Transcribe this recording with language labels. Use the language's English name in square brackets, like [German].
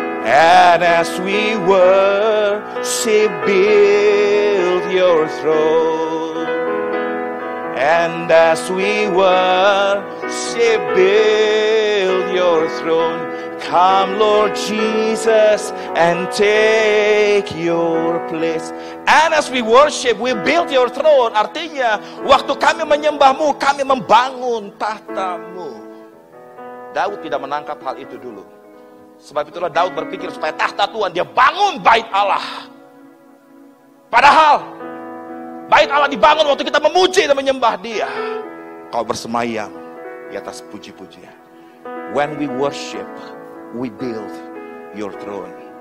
[English] And as we worship, build your throne. And as we worship, build your throne. Come, Lord Jesus, and take your place. And as we worship, we build your throne. [Indonesian] Artinya, waktu kami menyembahmu, kami membangun tahtamu. Daud tidak menangkap hal itu dulu. Sebab itulah Daud berpikir supaya tahta Tuhan, dia bangun bait Allah. Padahal, bait Allah dibangun waktu kita memuji dan menyembah dia. Kau bersemayam di atas puji-pujian. [English] When we worship, we build your throne.